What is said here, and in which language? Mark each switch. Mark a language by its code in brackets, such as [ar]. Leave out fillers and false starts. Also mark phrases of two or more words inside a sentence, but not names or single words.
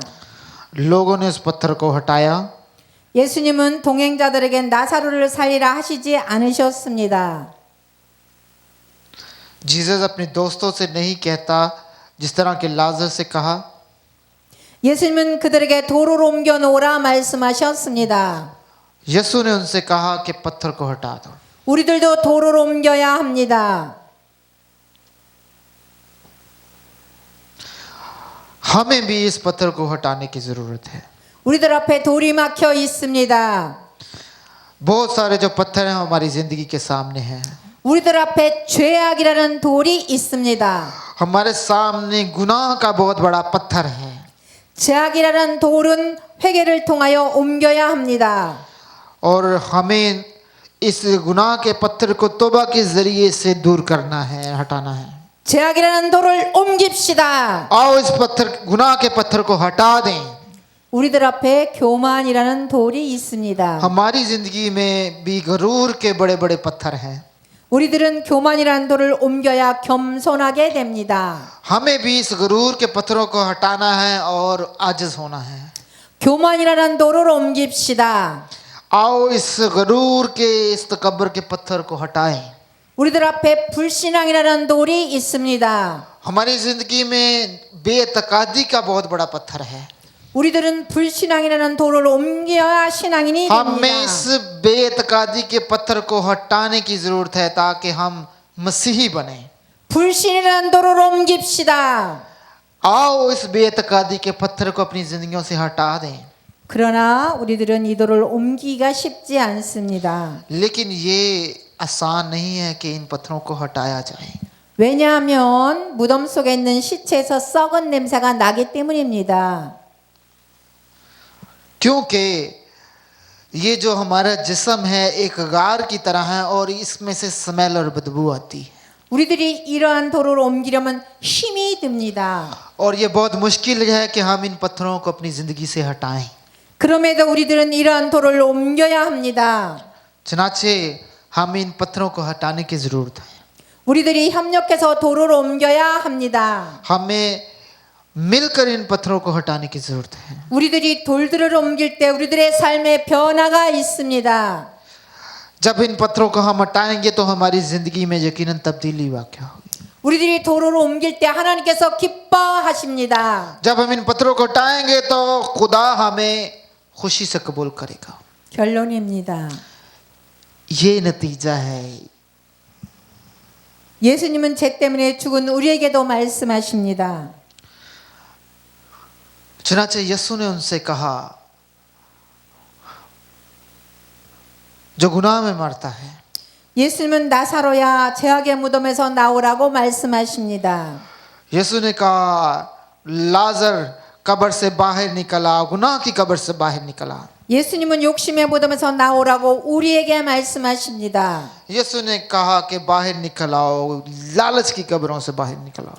[hi] लोगों ने उस पत्थर को हटाया। [ko] 예수님은 동행자들에게 나사로를 살리라 하시지 않으셨습니다. [hi] जीसस अपने दोस्तों से नहीं कहता जिस तरह के लाजर से कहा। [ko] 예수님은 그들에게 돌을 옮겨 놓으라 말씀하셨습니다. [hi] यीशु ने उनसे कहा कि पत्थर को हटा दो। [ko] 우리들도 돌을 옮겨야 합니다. [hi] हमें भी इस पत्थर को हटाने की जरूरत है। [ko] 우리들 앞에 돌이 막혀 있습니다. [hi] बहुत सारे जो पत्थर हैं हमारी जिंदगी के सामने हैं। [ko] 우리들 앞에 죄악이라는 돌이 있습니다. [hi] हमारे सामने गुनाह का बहुत बड़ा पत्थर है। [ko] 죄악이라는 돌은 회개를 통하여 옮겨야 합니다. [hi] और हमें इस गुनाह के पत्थर को तौबा के जरिए से दूर करना है, हटाना है। [ko] 죄악이라는 돌을 옮깁시다. [hi] आओ इस गुनाह के पत्थर को हटा दें। [ko] 우리들 앞에 교만이라는 돌이 있습니다. [hi] हमारी जिंदगी में भी गरूर के बड़े बड़े पत्थर हैं। [ko] 우리들은 교만이라는 돌을 옮겨야 겸손하게 됩니다. [hi] हमें भी इस गरूर के पत्थरों को हटाना है और आजिज होना है। [ko] 교만이라는 돌을 옮깁시다. [hi] आओ इस गरूर के, इस तकब्बर के पत्थर को हटाएं। [ko] 우리들 앞에 불신앙이라는 돌이 있습니다. [hi] हमारी जिंदगी में बेतकादी का बहुत बड़ा पत्थर है। [ko] 우리들은 불신앙이라는 돌을 옮겨야 신앙인이 [hi] हमें [ko] 됩니다. [hi] इस बेतकादी के पत्थर को हटाने की जरूरत है ताकि हम मसीही बने। [ko] 불신이라는 돌을 옮깁시다. [hi] आओ इस बेतकादी के पत्थर को अपनी जिंदगियों से हटा दें। [ko] 그러나 우리들은 이 돌을 옮기기가 쉽지 않습니다. [hi] लेकिन ये आसान नहीं है कि इन पत्थरों को हटाया जाए। [ko] 왜냐하면 무덤 속에 있는 시체에서 썩은 냄새가 나기 때문입니다. [hi] क्योंकि ये जो हमारा जिस्म है एक गार की तरह है और इसमें से स्मेल और बदबू आती है। [ko] 우리들이 이러한 돌을 옮기려면 힘이 듭니다. [hi] और ये बहुत मुश्किल है कि हम इन पत्थरों को अपनी जिंदगी से हटाएं। [ko] 그럼에도 우리들은 이러한 돌을 옮겨야 합니다. [hi] चनाचे हम इन पत्थरों को हटाने की जरूरत है। [ko] 우리들이 협력해서 돌을 옮겨야 합니다. [hi] हमें मिलकर इन पत्थरों को हटाने की जरूरत है। [ko] 우리들이 돌들을 옮길 때 우리들의 삶에 변화가 있습니다. [hi] जब इन पत्थरों को हम हटाएंगे तो हमारी जिंदगी में यकीनन तब्दीली वाक़या होगी। [ko] 우리들이 돌을 옮길 때 하나님께서 기뻐하십니다. [hi] जब हम इन पत्थरों को हटाएंगे तो खुदा हमें खुशी से कबूल करेगा। [ko] 결론입니다. [hi] ये नतीजा है। [ko] 예수님은 죄 때문에 죽은 우리에게도 말씀하십니다. [hi] चुनाचे यीशु ने उनसे कहा जो गुनाह में मरता है, [ko] 예수님은 나사로야 죄악의 무덤에서 나오라고 말씀하십니다. [hi] यीशु ने कहा लाजर कब्र से बाहर निकला, गुनाह की कब्र से बाहर निकला। [ko] 예수님은 욕심의 무덤에서 나오라고 우리에게 말씀하십니다. [hi] यीशु ने कहा कि बाहर निकल आओ, लालच की कब्रों से बाहर निकल आओ।